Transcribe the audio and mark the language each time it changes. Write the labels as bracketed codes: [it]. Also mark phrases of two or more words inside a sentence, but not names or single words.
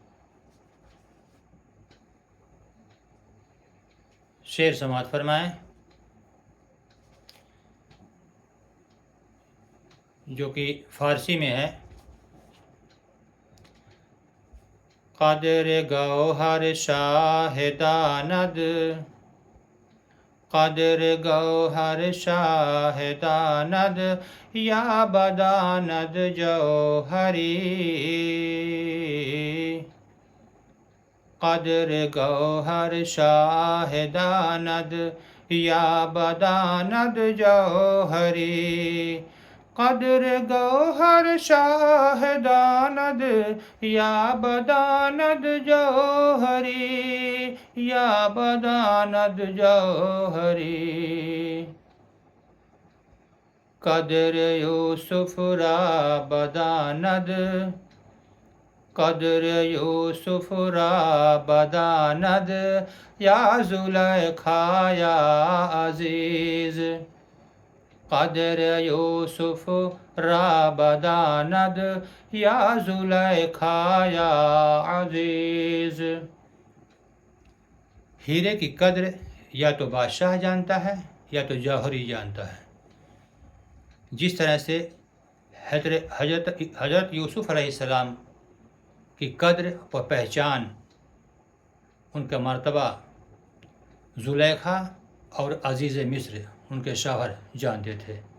[ur] شعر سماعت فرمائیں جو کہ فارسی میں ہے. [fa] قدر گوہر شاہ داند، قدر گوہر شاہ داند، یا بداند جوہری. قدر گوہر شاہ داند، یا بداند جوہری. قدر گوہر شاہ داند، یا بداند جوہری، یا بداند جوہری. قدر یوسف را بداند، قدر یوسف را بداند، یا زلیخا یا عزیز. قدر یوسف را بداند، یا زلیخا یا عزیز. [ur] ہیرے کی قدر یا تو بادشاہ جانتا ہے یا تو جوہری جانتا ہے. جس طرح سے حضرت یوسف علیہ السلام کی قدر و پہچان، ان کا مرتبہ زلیخا اور عزیز مصر ان کے شوہر جانتے تھے.